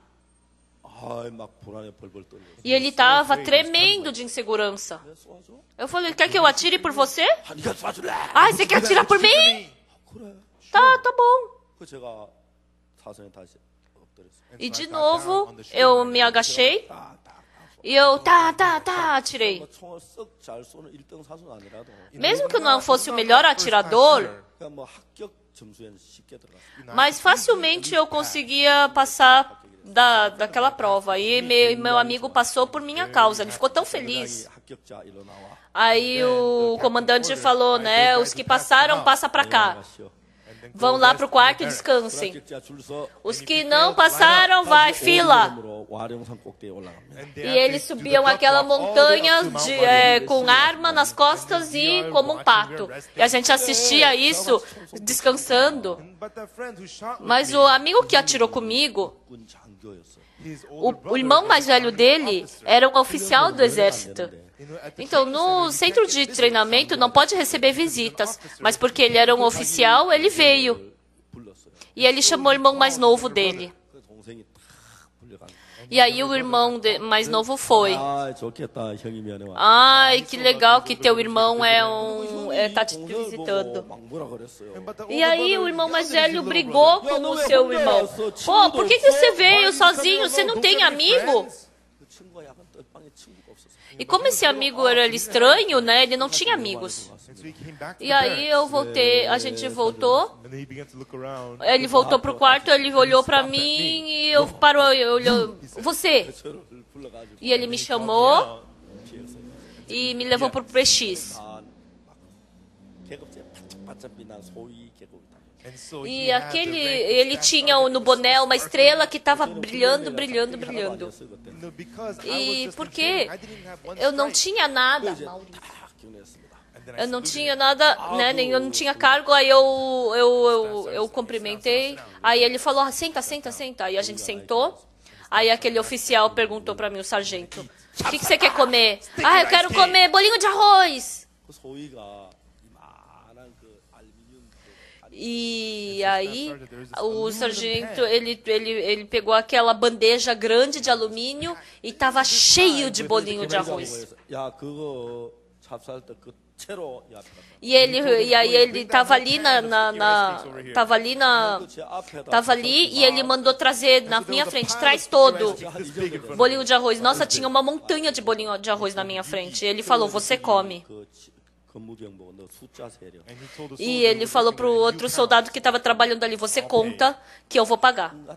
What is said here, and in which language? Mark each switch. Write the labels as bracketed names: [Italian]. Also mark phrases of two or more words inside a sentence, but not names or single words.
[Portuguese] E ele estava tremendo de insegurança. Eu falei: quer que eu atire por você? Ah, você quer atirar por mim? Tá bom. E de novo, eu me agachei. E eu, tá, atirei. [Korean] 뭐 총을 썩 잘 쏘는 1등 사수는 아니라도 [Portuguese] Mesmo que eu não fosse o melhor atirador, [Korean] 그냥 뭐 합격 점수에는 쉽게 들어갔어요. [Portuguese] mas facilmente eu conseguia passar daquela prova. E meu amigo passou por minha causa. Ele ficou tão feliz. [Korean] 합격자 일로 나와. [Portuguese] Aí o comandante falou, né? Os que passaram, passa pra cá. Vão lá pro quarto e descansem. [Korean] 합격자 줄 서. [Portuguese] Os que não passaram, vai, fila. [Korean] 으로 와룡산 꼭대기에 올라갑니다. [Portuguese] E eles subiam aquela montanha com arma nas costas e como um pato. E a gente assistia isso descansando. Mas o amigo que atirou comigo, [Korean] 군 장교였어요. [Portuguese] o irmão mais velho dele, era um oficial do exército. Então, no centro de treinamento não pode receber visitas, mas porque ele era um oficial, ele veio. [Korean] 불렀어요. [Portuguese] E ele chamou o irmão mais novo dele. [Korean] 그 동생이 탁 불려간. [Portuguese] E aí o irmão mais novo foi. [Korean] 아, 좋겠다. 형이 면회 와. [Portuguese] Ai, que legal que teu irmão tá te visitando. [Korean] 막 뭐라 그랬어요. [Portuguese] E aí o irmão mais velho brigou com o seu irmão. Pô, por que você veio sozinho? Você não tem amigo? [Korean] 그 친구가 약간 떡방에 친구가 없었어요. [Portuguese] E como esse amigo era estranho, né? Ele não tinha amigos. E aí eu voltei, a gente voltou. Ele voltou pro quarto, ele olhou pra mim e eu parou, olhou, você. [Korean] 저를 불러가지고 [Portuguese] E ele me chamou e me levou pro PX. [Korean] 막 계급제 바짝바짝 빛난 소위 계급이다. [Portuguese] E ele tinha no boné uma estrela que estava brilhando. E por quê? Eu não tinha nada, Maurício. Eu não tinha nada, né? Eu não tinha cargo, aí eu cumprimentei. Aí ele falou, senta. Aí a gente sentou. Aí aquele oficial perguntou para mim, o sargento, o que você quer comer? Ah, eu quero comer bolinho de arroz. [Korean] 그 소위가 이만한 그 알루미늄 [Portuguese] E aí o sargento, ele pegou aquela bandeja grande de alumínio e estava cheio de bolinho de arroz. [Korean] 야, 그거 찹쌀 때그 채로 야. [Portuguese] E aí ele tava ali tava ali e ele mandou trazer na minha frente, traz todo bolinho de arroz. Nossa, tinha uma montanha de bolinho de arroz na minha frente. E ele falou, você come. E ele falou pro outro soldado que estava trabalhando ali, você conta que eu vou pagar.